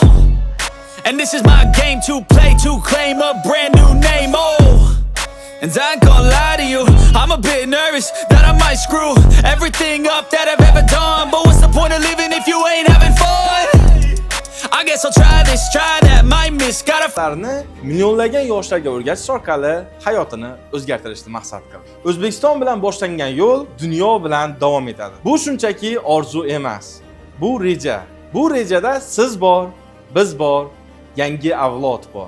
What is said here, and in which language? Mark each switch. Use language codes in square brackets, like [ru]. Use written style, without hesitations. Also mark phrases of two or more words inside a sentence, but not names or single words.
[en] And this is my game to play, to claim a brand new name, oh. And I ain't gonna lie to you, I'm a bit nervous that I might screw everything up that I've ever done. But what's the point of living if you ain't having fun? I guess I'll try this, try that, might miss, gotta [uz] Yoshlarni millionlagan yoshlarga o'rgatish orqali hayotini o'zgartirishni maqsad qildi. O'zbekiston bilan boshlangan yo'l dunyo bilan davom etadi. Bu shunchaki orzu emas. Bu reja. Bu rejada siz bor, biz bor, yangi avlod bor.